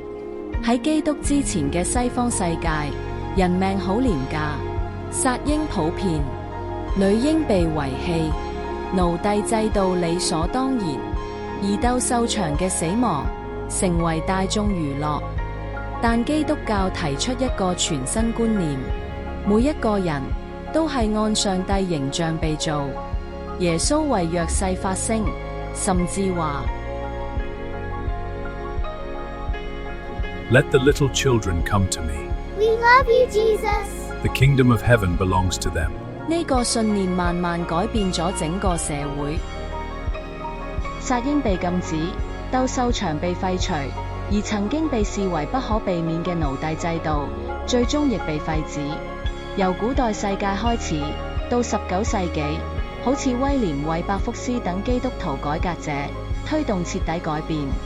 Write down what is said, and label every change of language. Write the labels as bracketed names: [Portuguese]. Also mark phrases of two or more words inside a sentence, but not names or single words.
[Cantonese] 喺基督之前嘅西方世界，人命好廉價，殺嬰普遍，女嬰被遺棄，奴隸制度理所當然，而鬥獸場嘅死亡成為大眾娛樂。但基督教提出一個全新觀念，每一個人都係按上帝形象被造。耶穌為弱勢發聲，甚至話 [English] Let the little children come to me. We love you, Jesus. The kingdom of heaven belongs to them. [Cantonese] 呢個信念慢慢改變咗整個社會。殺嬰被禁止，鬥獸場被廢除，而曾經被視為不可避免嘅奴隸制度，最終亦被廢止。由古代世界開始，到19世紀，好似威廉·韋伯福斯等基督徒改革者，推動徹底改變。